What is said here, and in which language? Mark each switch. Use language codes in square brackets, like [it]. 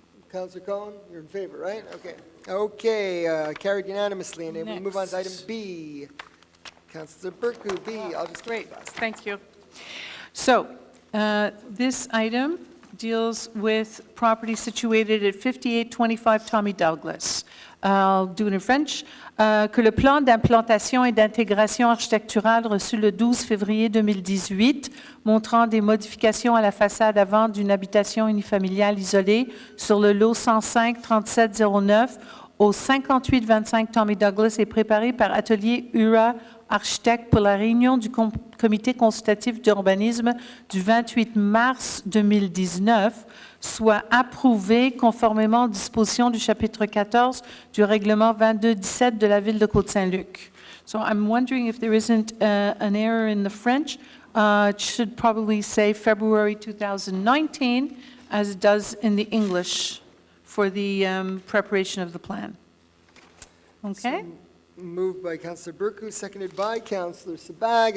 [en] Councillor Cohen, you're in favor, right? Okay. Okay, carried unanimously, and then we move on to item B. Councillor Burku, B, I'll just Great, thank you. So, this item deals with property situated at 5825 Tommy Douglas. I'll do it in French. [fr] Que le plan d'implantation et d'intégration architecturale reçu le 12 février 2018, montrant des modifications à la façade avant d'une habitation unifamiliale isolée sur le lot 105-3709 au 5825 Tommy Douglas est préparé par Atelier URA Architecte pour la réunion du comité consultatif d'urbanisme du 28 mars 2019, soit approuvé conformément aux dispositions du chapitre 14 du règlement 2217 de la ville de Côte Saint-Luc. [en] So I'm wondering if there isn't an error in the French. It should probably say February 2019, as it does in the English for the preparation of the plan. Okay? Moved by Councillor Burku, seconded by Councillor Sabag.